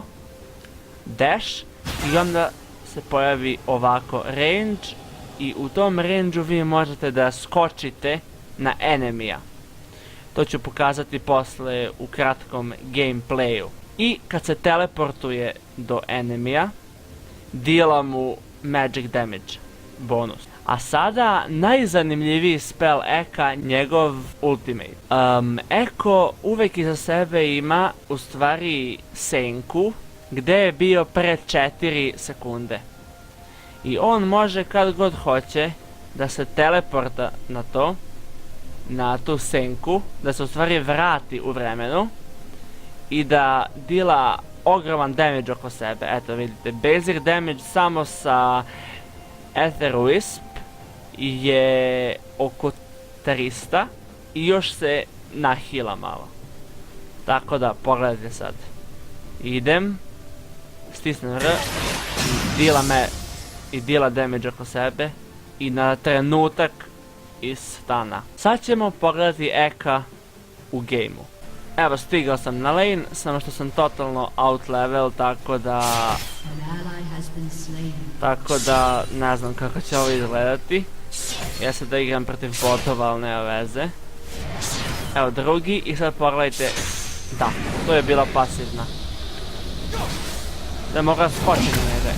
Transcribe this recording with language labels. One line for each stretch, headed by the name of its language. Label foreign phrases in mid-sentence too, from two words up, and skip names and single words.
Serbian: Dash i onda se pojavi ovako range i u tom range-u vi možete da skočite na enemija. To ću pokazati posle u kratkom gameplayu. I kad se teleportuje do enemija, dila mu
English: magic damage bonus.
Serbian: A sada najzanimljiviji spell Eka, njegov ultimate. Eko uvek iza sebe ima u stvari senku gde je bio pre 4 sekunde. I on može kad god hoće da se teleporta na to, na tu senku, da se u stvari vrati u vremenu i da dila ogroman damage oko sebe. Eto vidite,
English: basic damage
Serbian: samo sa Ether Wisp je oko 300 i još se nahila malo. Tako da, pogledajte sad. Idem, stisnem R i dila damage oko sebe i na trenutak iz stana. Sad ćemo pogledati Eka u gameu. Evo, stigao sam na lane, samo što sam totalno
English: out level,
Serbian: tako da ne znam kako će ovo izgledati. Ja sad da igram protiv botova, ali nema veze. Evo drugi i sad pogledajte. Da, to je bila pasivna. Da moram skočiti na njega.